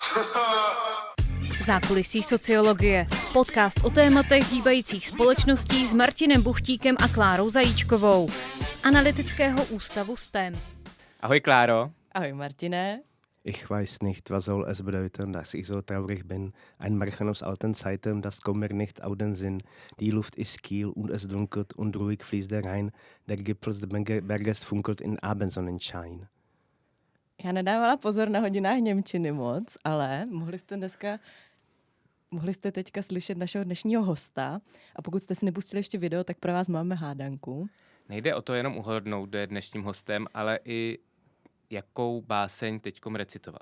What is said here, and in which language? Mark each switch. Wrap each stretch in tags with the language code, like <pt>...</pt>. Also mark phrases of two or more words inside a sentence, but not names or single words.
<cs>Zákulisí sociologie. Podcast o tématech hýbajících společností s Martinem Buchtíkem a Klárou Zajíčkovou z Analytického ústavu STEM. Ahoj Kláro. Ahoj Martine.</cs> <de>Ich weiß nicht, was soll es bedeuten, dass ich so traurig bin. Ein Märchen aus alten Zeiten, das kommt mir nicht auf den Sinn. Die Luft ist kiel und es dunkelt und ruhig fließt der Rhein. Der Gipfel des Berges funkelt in Abendsonnenschein.</de> <cs>Já nedávala pozor na hodinách němčiny moc, ale mohli jste teďka slyšet našeho dnešního hosta. A pokud jste si nepustili ještě video, tak pro vás máme hádanku. Nejde o to jenom uhodnout, kdo je dnešním hostem, ale i jakou báseň teďkom recitoval.</cs>